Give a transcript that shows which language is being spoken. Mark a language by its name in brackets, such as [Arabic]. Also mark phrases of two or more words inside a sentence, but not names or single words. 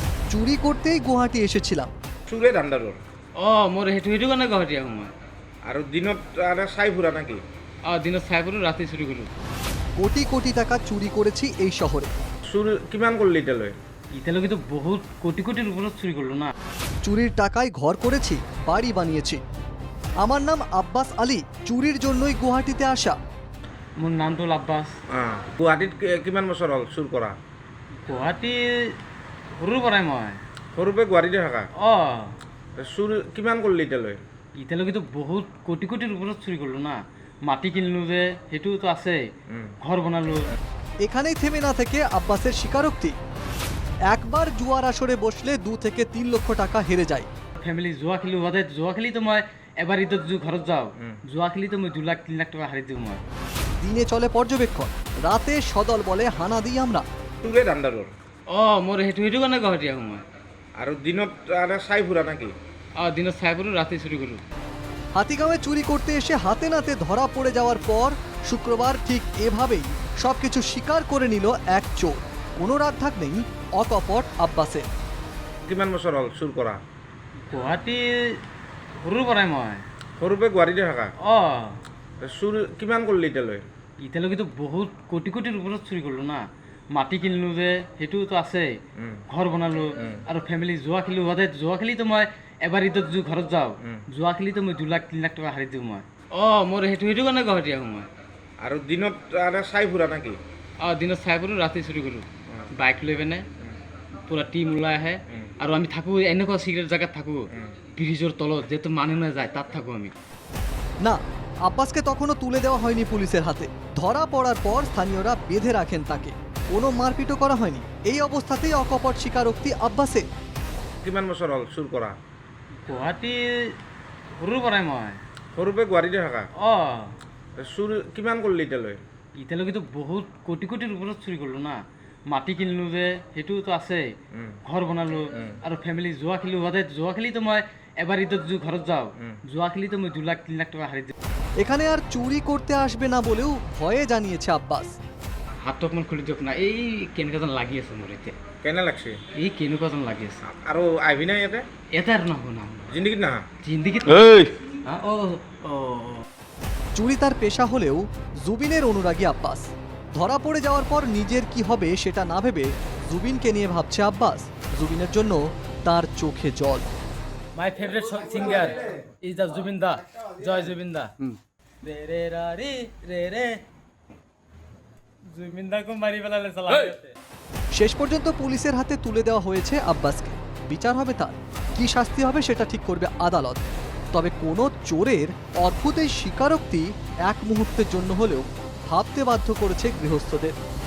[Bangla] চুরি করতেই গুৱাহাটী এসেছিলাম। চুরের আন্ডারর [Assamese] মোৰ সেইটো কাৰণে গুৱাহাটী আহোঁ মই। আর দিনত আরে চাই ফুরা নাকি? দিনত চাই কৰোঁ, ৰাতি চুৰি কৰোঁ। [Bangla] কোটি কোটি টাকা চুরি করেছি এই শহরে। [Assamese] চুর কিমান করলি এটালৈ? এতিয়ালৈকেতো বহুত কোটি কোটিৰ ওপৰত চুৰি কৰিলোঁ না। [Bangla] চুরির টাকায় ঘর করেছি, বাড়ি বানিয়েছি। আমার নাম আব্বাস আলী। চুরির জন্যই গুৱাহাটীতে আসা। [Assamese] মোৰ নামটো হ'ল আব্বাছ। গুৱাহাটীত কিমান বছর হল চুর করা? গুৱাহাটী সৰুৰ পৰাই মই। সৰুপে গুৱাহাটীতে থাকা? অঁ চুর কিমান করলি এটালৈ? এতিয়ালৈকেতো বহুত কোটি কোটিৰ ওপৰত চুৰি কৰিলোঁ না। মাটি কিনিলোঁ যে, সেইটোতো আছেই। ঘৰ বনালোঁ। [Bangla] এখানেই থেমে না থেকে আব্বাসের স্বীকারোক্তি, একবার জুয়ার আসরে বসলে 2 থেকে 3 লক্ষ টাকা হেরে যায়। [Assamese] ফেমিলি জুৱা খেলোঁ, সদায় জুৱা খেলিতো মই এবাৰ ঈদত ঘৰত যাওঁ, জুৱা খেলিতো মই 2 লাখ 3 লাখ টকা হাৰি দিওঁ মই। [Bangla] দিনে চলে পর্যবেক্ষণ, রাতে সদল বলে হানা দিই আমরা। চুরের আন্ডারর [Assamese] মোৰ সেইটো কাৰণে গুৱাহাটী আহোঁ মই। আর দিনত আরে চাই ফুরা নাকি? দিনত চাই কৰোঁ, রাতি চুৰি কৰোঁ। [Bangla] হাতিগাঁওয়ে চুরি করতে এসে হাতে নাতে ধরা পড়ে যাওয়ার পর শুক্রবার ঠিক এভাবেই সবকিছু স্বীকার করে নিল এক চোর। কোনো রাত ঢাক নেই অকপট আব্বাসের। [Assamese] কিমান বছর হল চুর করা? গুৱাহাটী সৰুৰ পৰাই মই। সৰুপে গুৱাহাটীতে থাকা? অঁ চুর কিমান করলি এটালৈ? এতিয়ালৈকেতো বহুত কোটি কোটিৰ ওপৰত চুৰি কৰিলোঁ না। মাটি কিনিলোঁ যে, সেইটোতো আছেই। ঘৰ বনালোঁ আৰু ফেমিলি জুৱা খেলোঁ, সদায় জুৱা খেলিতো মই এবাৰ ঈদত ঘৰত যাওঁ, জুৱা খেলিতো মই 2 লাখ 3 লাখ টকা হাৰি দিওঁ মই। মোৰ সেইটো কাৰণে গুৱাহাটী আহোঁ মই। আর দিনত আরে চাই ফুরা নাকি? দিনত চাই কৰোঁ, ৰাতি চুৰি কৰোঁ। বাইক লৈ পিনে পূৰা টিম ওলাই আহে আৰু আমি থাকোঁ এনেকুৱা চিক্ৰেট জেগাত থাকোঁ, ব্ৰিজৰ তলত, যেহেতু মানুহ নাযায় তাত থাকোঁ আমি। [Bangla] না, আব্বাসকে তখনও তুলে দেওয়া হয়নি পুলিশের হাতে। ধরা পড়ার পর স্থানীয়রা বেঁধে রাখেন তাকে। কোনো মারপিটও করা হয়নি। এই অবস্থাতেই অকপট স্বীকারোক্তি আব্বাসের। [Assamese] কিমান বছর হল চুর করা? গুৱাহাটী সৰুৰ পৰাই মই। সৰুপে গুৱাহাটীতে থাকা? অঁ চুর কিমান করলি এটালৈ? এতিয়ালৈকেতো বহুত কোটি কোটিৰ ওপৰত চুৰি কৰিলোঁ না। মাটি কিনিলোঁ যে, সেইটোতো আছেই। ঘৰ বনালোঁ আৰু ফেমিলি জুৱা খেলোঁ, সদায় জুৱা খেলিতো মই এবাৰ ঈদত ঘৰত যাওঁ, জুৱা খেলিতো মই 2 লাখ 3 লাখ টকা হাৰি দিওঁ। এখানে আর চুরি করতে আসবে না বলেও ভয়ে জানিয়েছে আব্বাস। হাতটো অকণমান খুলি দিয়ক না। এই কেনেকুৱা যেন লাগি আছে মোৰ এতিয়া। [Bangla] কেনে লাগছে? [Assamese] এই কেনেকুৱা যেন লাগি আছে। আৰু আহিবি না ইয়াতে? এটা আৰু নহ'ব না জিন্দগীত নাহা? জিন্দিগিত। [Bangla] চুরি তার পেশা হলেও জুবিনের অনুরাগী আব্বাস। ধরা পড়ে যাওয়ার পর নিজের কি হবে সেটা না ভেবে জুবিনকে নিয়ে ভাবছে আব্বাস। জুবিনের জন্য তার চোখে জল। [English] My favourite singer is the Zubeen Da. [Assamese] জয় জুবিন দা। রে রে রা রে রে রে জুবিন দাকে মারি ফেলালে সালা। [Bangla] শেষ পর্যন্ত পুলিশের হাতে তুলে দেওয়া হয়েছে আব্বাসকে। বিচার হবে তার, কি শাস্তি হবে সেটা ঠিক করবে আদালত। তবে কোনো চোরের অদ্ভুত এই স্বীকারোক্তি এক মুহূর্তের জন্য হলেও ভাবতে বাধ্য করেছে গৃহস্থদের।